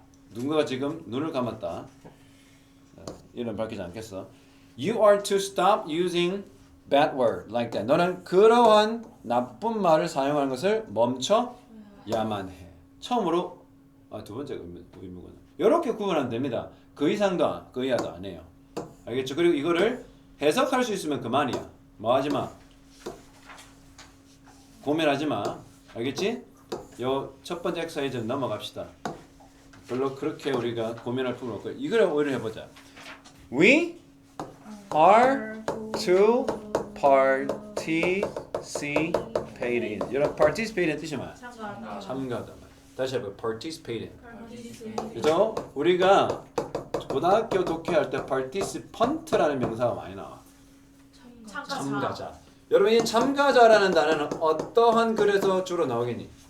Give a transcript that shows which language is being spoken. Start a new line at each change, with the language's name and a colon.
Korean: 누군가가 지금 눈을 감았다. 이름 밝히지 않겠어.
English: You are to stop using bad word like that.
Korean: 너는 그러한 나쁜 말을 사용하는 것을 멈춰야만 해. 처음으로 두 번째 의무구나. 이렇게 구분하면 됩니다. 그 이상도 그 이하도 안 해요. 알겠죠? 그리고 이거를 해석할 수 있으면 그만이야. 뭐 하지 마. 고민하지 마. 알겠지? 요 첫 번째 엑서사이즈는 넘어갑시다. 별로 그렇게 우리가 고민할 필요 없고 이걸 오히려 해보자.
English: We are to participate in.
Korean: 여러분 participate 뜻이 뭐야? 참가하다. 다시 해봐. participate in. 그죠? 우리가 고등학교 독해할 때 participant라는 명사가 많이 나와. 참가자. 여러분 이 참가자라는 단어는 어떠한 글에서 주로 나오겠니?